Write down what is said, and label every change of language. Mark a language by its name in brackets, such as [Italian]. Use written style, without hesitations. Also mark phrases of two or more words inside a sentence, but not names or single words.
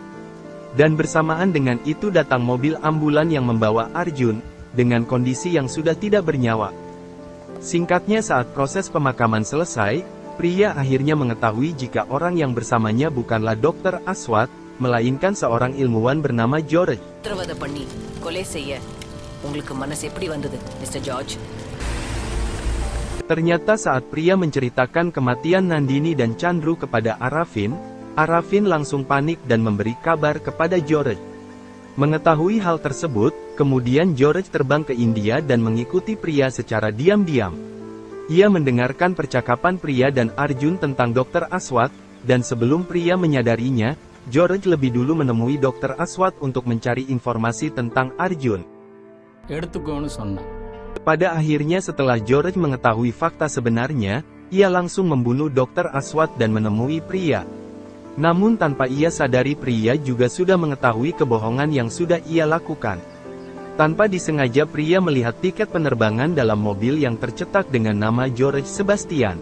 [Indonesian] Dan bersamaan dengan itu datang mobil ambulan yang membawa Arjun, dengan kondisi yang sudah tidak bernyawa. Singkatnya saat proses pemakaman selesai, pria akhirnya mengetahui jika orang yang bersamanya bukanlah Dr. Aswad, melainkan seorang ilmuwan bernama George. [Tamil] உத்தரவாதம் பண்ணி கொலை செய்ய உங்களுக்கு மனசு எப்படி வந்தது, Mr. George? [Indonesian] Ternyata saat pria menceritakan kematian Nandini dan Chandru kepada Arafin, Arafin langsung panik dan memberi kabar kepada George. Mengetahui hal tersebut, kemudian George terbang ke India dan mengikuti pria secara diam-diam. Ia mendengarkan percakapan pria dan Arjun tentang Dr. Aswad, dan sebelum pria menyadarinya, George lebih dulu menemui Dr. Aswad untuk mencari informasi tentang Arjun. [Tamil] எடுத்துக்கோன்னு சொன்னேன். [Indonesian] Pada akhirnya setelah George mengetahui fakta sebenarnya, ia langsung membunuh Dr. Aswad dan menemui pria. Namun tanpa ia sadari pria juga sudah mengetahui kebohongan yang sudah ia lakukan. Tanpa disengaja pria melihat tiket penerbangan dalam mobil yang tercetak dengan nama George Sebastian.